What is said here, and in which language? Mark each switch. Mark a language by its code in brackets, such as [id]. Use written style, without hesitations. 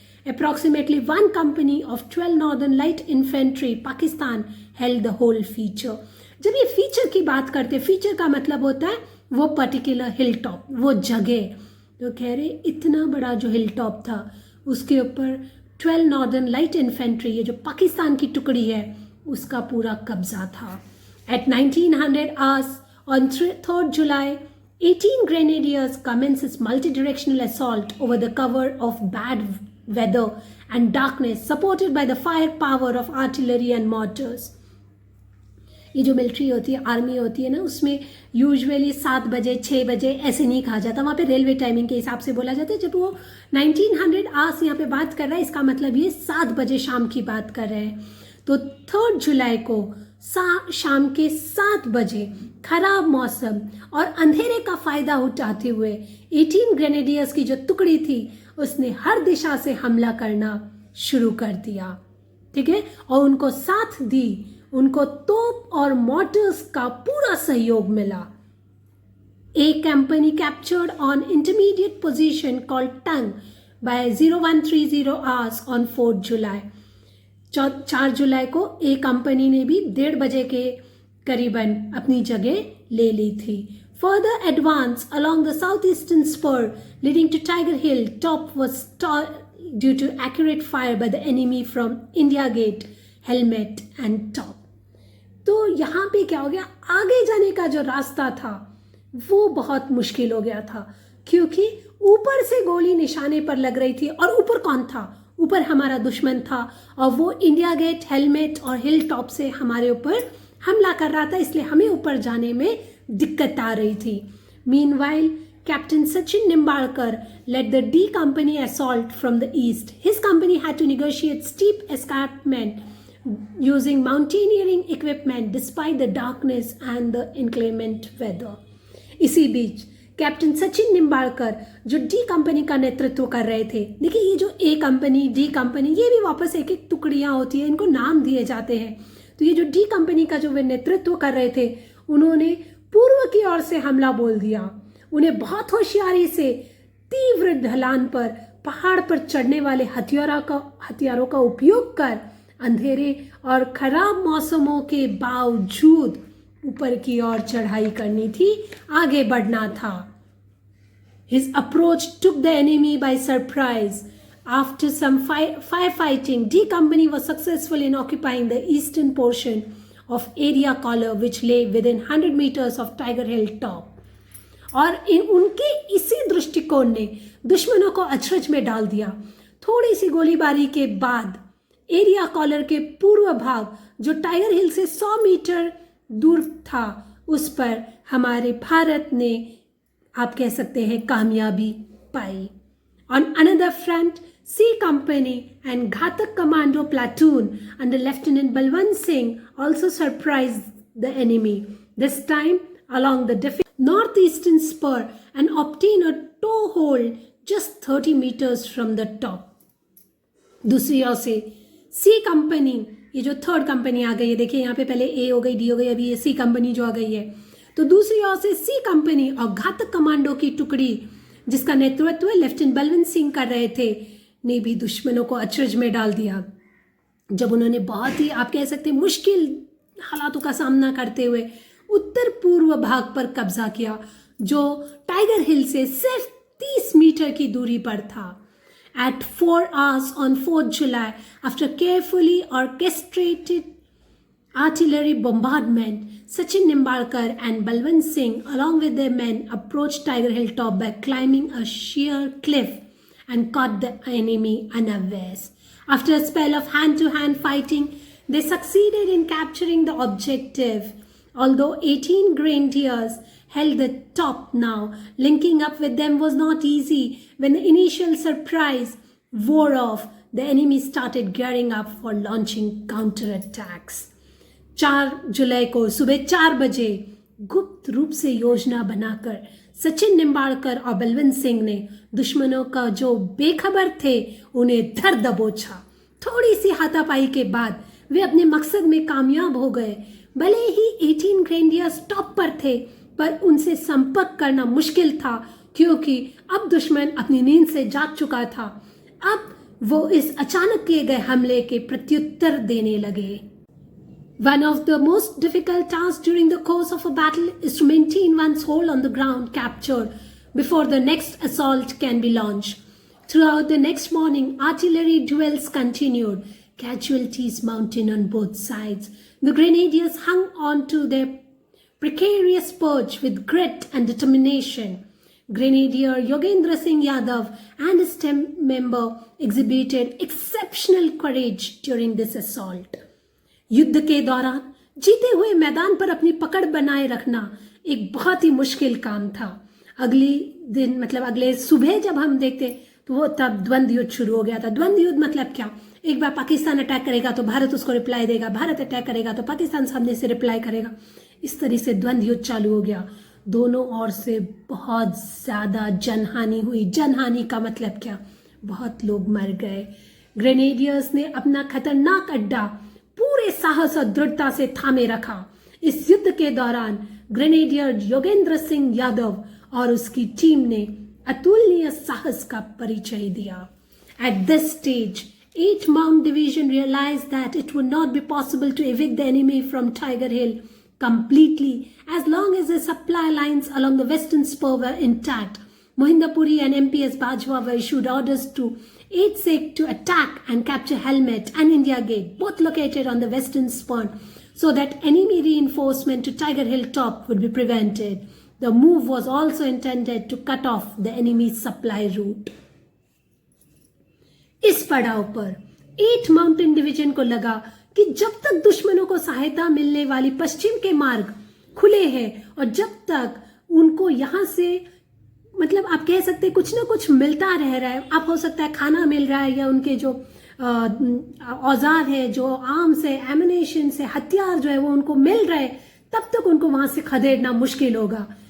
[en] Approximately 1 company of 12 Northern Light Infantry Pakistan held the whole feature. [hi] जब ये feature की बात करते, फीचर का मतलब होता है वो पर्टिकुलर हिल टॉप, वो जगह. तो कह रहे इतना बड़ा जो हिल टॉप था उसके ऊपर 12 Northern Light Infantry, ये जो पाकिस्तान की टुकड़ी है, उसका पूरा कब्जा था. [en] At 1900 hours on 3rd July, 18 grenadiers commenced its multi-directional assault over the cover of bad weather and darkness, supported by the firepower of artillery and mortars. [hi] ये जो मिलिट्री होती है, आर्मी होती है ना, उसमें यूजुअली 7 बजे 6 बजे ऐसे नहीं कहा जाता, वहाँ पे रेलवे टाइमिंग के हिसाब से बोला जाता है. जब वो 1900 आवर्स यहाँ पे बात कर रहा है, इसका मतलब ये 7 बजे शाम की बात कर रहे हैं. तो 3 जुलाई को शाम के 7 बजे खराब मौसम और अंधेरे का फायदा उठाते हुए 18 ग्रेनेडियर्स की जो टुकड़ी थी उसने हर दिशा से हमला करना शुरू कर दिया. ठीक है, और उनको साथ दी, उनको तोप और मोटर्स का पूरा सहयोग मिला. [en] A company captured on intermediate position called Tung by 0130 hours on 4th July. [hi] 4 जुलाई को ए कंपनी ने भी 1:30 बजे के करीबन अपनी जगह ले ली थी. [en] Further advance along the southeastern spur leading to Tiger Hill top was due to accurate fire by the enemy from India Gate, Helmet and Top. [hi] तो यहाँ पे क्या हो गया, आगे जाने का जो रास्ता था वो बहुत मुश्किल हो गया था, क्योंकि ऊपर से गोली निशाने पर लग रही थी और ऊपर कौन था? ऊपर हमारा दुश्मन था और वो इंडिया गेट, हेलमेट और हिल टॉप से हमारे ऊपर हमला कर रहा था, इसलिए हमें ऊपर जाने में दिक्कत आ रही थी. [en] Meanwhile Captain Sachin Nimbalkar led the D Company assault from the east. His company had to negotiate steep escarpment using mountaineering equipment despite the darkness and the inclement weather. [hi] इसी बीच कैप्टन सचिन निम्बालकर जो डी कंपनी का नेतृत्व कर रहे थे, देखिए ये जो ए कंपनी, डी कंपनी, ये भी वापस एक एक टुकड़ियाँ होती हैं, इनको नाम दिए जाते हैं. तो ये जो डी कंपनी का जो वे नेतृत्व कर रहे थे, उन्होंने पूर्व की ओर से हमला बोल दिया. उन्हें बहुत होशियारी से तीव्र ढलान पर पहाड़ पर चढ़ने वाले हथियारों का उपयोग कर अंधेरे और खराब मौसमों के बावजूद ऊपर की ओर चढ़ाई करनी थी, आगे बढ़ना था. [en] His approach took the enemy by surprise. After some firefighting, D Company was successful in occupying the eastern portion of Area Collar, which lay within 100 meters of Tiger Hill top. [hi] और उनके इसी दृष्टिकोण ने दुश्मनों को अचरज में डाल दिया. थोड़ी सी गोलीबारी के बाद एरिया कॉलर के पूर्व भाग जो टाइगर हिल से 100 मीटर दूर था, उस पर हमारे भारत ने, आप कह सकते हैं, कामयाबी पाई. [en] On another front, C Company and Ghatak Commando Platoon under Lieutenant Balwant Singh also surprised the enemy, this time along the northeastern spur and obtained a toehold just 30 meters from the top. [hi] दूसरी ओर से C company, ये जो third company आ गई है, देखिए यहाँ पे पहले A हो गई, D हो गई, अभी ये C कंपनी जो आ गई है, तो दूसरी ओर से C कंपनी और घातक कमांडो की टुकड़ी जिसका नेतृत्व लेफ्टिनेंट बलवंत सिंह कर रहे थे, ने भी दुश्मनों को अचरज में डाल दिया. जब उन्होंने बहुत ही, आप कह सकते हैं, मुश्किल हालातों का सामना करते हुए उत्तर पूर्व भाग पर कब्जा किया, जो टाइगर हिल से सिर्फ 30 मीटर की दूरी पर था. [en] At 4 hours on 4th July, after carefully orchestrated artillery bombardment, Sachin Nimbalkar and Balwant Singh, along with their men, approached Tiger Hill top by climbing a sheer cliff and caught the enemy unawares. After a spell of hand-to-hand fighting, they succeeded in capturing the objective. Although 18 grenadiers held the top now, linking up with them was not easy. When the initial surprise wore off, the enemy started gearing up for launching counterattacks. [hi] 4 जुलाई को सुबह 4 बजे गुप्त रूप से योजना बनाकर सचिन निम्बालकर और बलवंत सिंह ने दुश्मनों का जो बेखबर थे उन्हें धर दबोचा. थोड़ी सी हाथापाई के बाद वे अपने मकसद में कामयाब हो गए. भले ही 18 ग्रेनेडियर्स टॉप पर थे, पर उनसे संपर्क करना मुश्किल था, क्योंकि अब दुश्मन अपनी नींद से जाग चुका था. अब वो इस अचानक किए गए हमले के प्रत्युत्तर देने लगे. [en] One of the most difficult tasks during the course of a battle is to maintain one's hold on the ground captured before the next assault can be launched. Throughout the next morning, artillery duels continued. Casualties mounted on both sides. The grenadiers hung on to their precarious perch with grit and determination. Grenadier Yogendra Singh Yadav and his team member exhibited exceptional courage during this assault. [hi] युद्ध के दौरान जीते हुए मैदान पर अपनी पकड़ बनाए रखना एक बहुत ही मुश्किल काम था. अगली दिन, मतलब अगले सुबह जब हम देखते तो वो तब द्वंद्व युद्ध शुरू हो गया था. द्वंद्व युद्ध मतलब क्या? एक बार पाकिस्तान अटैक करेगा तो भारत उसको रिप्लाई देगा, भारत अटैक करेगा तो पाकिस्तान सामने से रिप्लाई करेगा. इस तरह से द्वंद्व युद्ध चालू हो गया. दोनों ओर से बहुत ज़्यादा जनहानि हुई. जनहानि का मतलब क्या? बहुत लोग मर गए. ग्रेनेडियर्स ने अपना खतरनाक अड्डा पूरे साहस और दृढ़ता से थामे रखा. इस युद्ध के दौरान ग्रेनेडियर योगेंद्र सिंह यादव और उसकी टीम ने अतुलनीय साहस का परिचय दिया. [en] At this stage, 8th Mount Division realized that it would not be possible to evict the enemy from Tiger Hill completely as long as the supply lines along the western spur were intact. Mohinder Puri and MPS Bajwa were issued orders to 8th Sikh to attack and capture Helmet and India Gate, both located on the western spur, so that enemy reinforcement to Tiger Hill top would be prevented. The move was also intended to cut off the enemy's supply route. [hi] इस पड़ाव पर 8th mountain division को लगा कि जब तक दुश्मनों को सहायता मिलने वाली पश्चिम के मार्ग खुले हैं और जब तक उनको यहां से मतलब आप कह सकते हैं कुछ ना कुछ मिलता रह रहा है, आप हो सकता है खाना मिल रहा है या उनके जो औजार है, जो आर्म्स है, एमिनेशन है, हथियार जो है वो उनको मिल रहे, तब तक उनको वहां से खदेड़ना मुश्किल होगा।